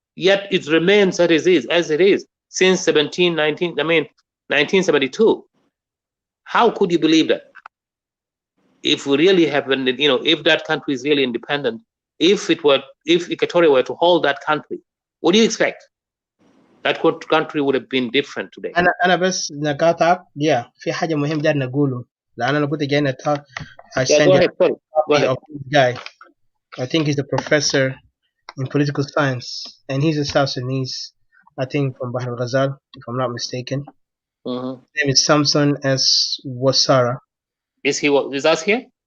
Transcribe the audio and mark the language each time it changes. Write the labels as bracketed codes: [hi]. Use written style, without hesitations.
[en] Yet it remains as it is since 1972. How could you believe that? If we really have, if that country is really independent, if Equatoria were to hold that country, what do you expect? That country would have been different today. [ar] أنا بس نقاطعك. في حاجة مهم داير نقوله لأن أنا كنت جاي talk. [en] I sent you a copy of this guy. I think he's a professor in political science, and he's a South Sudanese, I think from Bahr al-Ghazal, if I'm not mistaken. His name is Samson S. Wasara. Is that here?